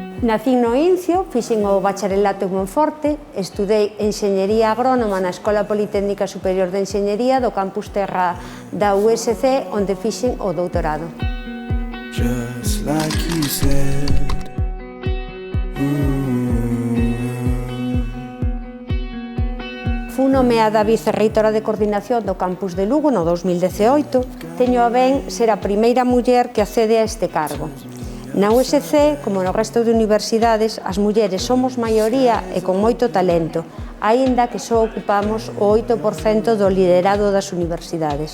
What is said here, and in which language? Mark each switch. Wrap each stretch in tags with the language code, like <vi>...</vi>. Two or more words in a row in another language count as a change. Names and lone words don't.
<gl>Nacín no Incio, fixen o bacharelato en Monforte, estudei Enxeñería Agrónoma na Escola Politécnica Superior de Enxeñería do campus Terra da USC, onde fixen o doutorado.</gl> <en>Just like you said.</en> <gl>Fui nomeada vicerreitora de coordinación do campus de Lugo no 2018. Teño a ben ser a primeira muller que accede a este cargo. Na USC, como no resto de universidades, as mulleres somos maioría e con moito talento, aínda que só ocupamos o 8% do liderado das universidades.</gl>